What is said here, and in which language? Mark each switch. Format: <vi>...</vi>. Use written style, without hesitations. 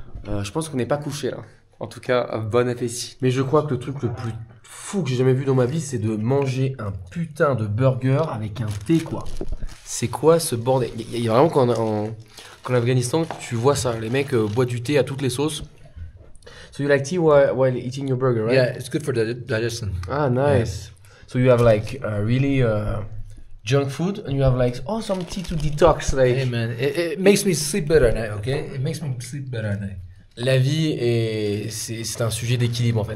<fr>Je pense qu'on n'est pas couché là. En tout cas, bon appétit. Mais je crois que le truc le plus fou que j'ai jamais vu dans ma vie, c'est de manger un putain de burger avec un thé, quoi. C'est quoi ce bordel? Il y a vraiment qu'en Afghanistan, tu vois ça, les mecs boivent du thé à toutes les sauces.</fr> <en>So you like tea while eating your burger, right? Yeah, it's good for the digestion. Ah, nice. Yeah. So you have like really junk food, and you have like some tea to detox. Like. Hey man, it makes me sleep better at night. Okay, it makes me sleep better at night.</en> <fr>La vie c'est un sujet d'équilibre en fait.</fr>